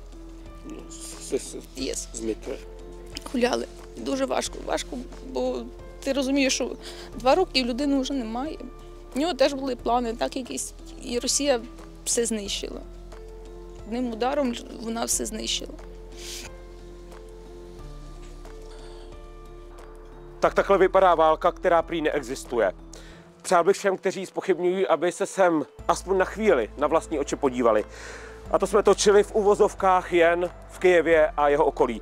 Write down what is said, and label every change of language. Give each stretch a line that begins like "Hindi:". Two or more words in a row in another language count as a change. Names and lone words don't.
Ukrainian: Гуляли. Дуже важко. Важко, бо ти розумієш, що 2 роки і людини вже немає. У нього теж були плани, так якісь. І Росія все знищила. Одним ударом вона все знищила.
Czech: Tak takhle vypadá válka, která prý neexistuje. Přál bych všem, kteří zpochybňují, aby se sem aspoň na chvíli na vlastní oči podívali. A to jsme točili v uvozovkách jen v Kyjevě a jeho okolí.